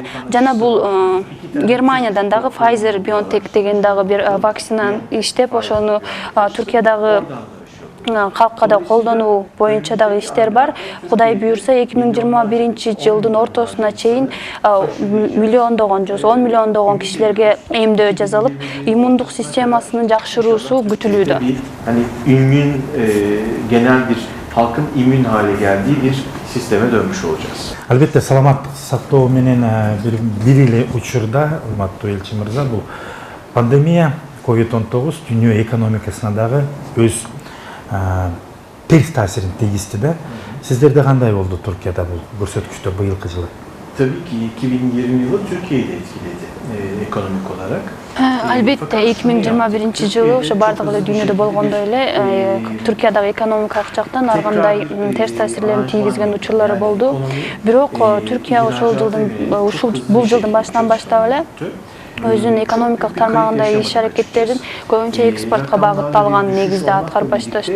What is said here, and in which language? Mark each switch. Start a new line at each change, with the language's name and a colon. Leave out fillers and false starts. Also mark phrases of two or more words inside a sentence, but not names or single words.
Kyrgyz: Жана бул Германиядан дагы Pfizer-BioNTech деген дагы бир вакцинаны иштеп, ошону Түркиядагы калкка да колдонуу боюнча дагы иштер бар. Кудай буйрса 2021 жылдын ортосуна чейин миллиондогон, 10 миллиондогон кишилерге эмдөө жасалып, иммундук системасынын жакшыруусу күтүлүүдө.
Turkish: Hani immün genel bir halkın immün hale geldiği bir sisteme dönmüş olacağız.
Kyrgyz: Албетте саламаттык сактоо менен бир эле учурда, урматтуу элчи мырза, бул пандемия COVID-19 дүйнө экономикасына дагы өз терс таасирин тийгизди да. Сиздерде кандай болду Түркияда бул көрсөткүчтөр быйылкы жылы?
Turkish: Tabii ki 2020 yılı Türkiye'yi de etkiledi ekonomik olarak.
Kyrgyz: Албетте 2021 жылы ошо бардык эле дүйнөдө болгондой эле Түркиядагы экономикалык жактан ар кандай терс таасирлерин тийгизген учурлары болду. Бирок Түркия бул жылдын башынан баштап эле өзүнүн экономикалык тармагында иш аракеттерин көбүнчө экспортко багытталган негизде аткарып башташты.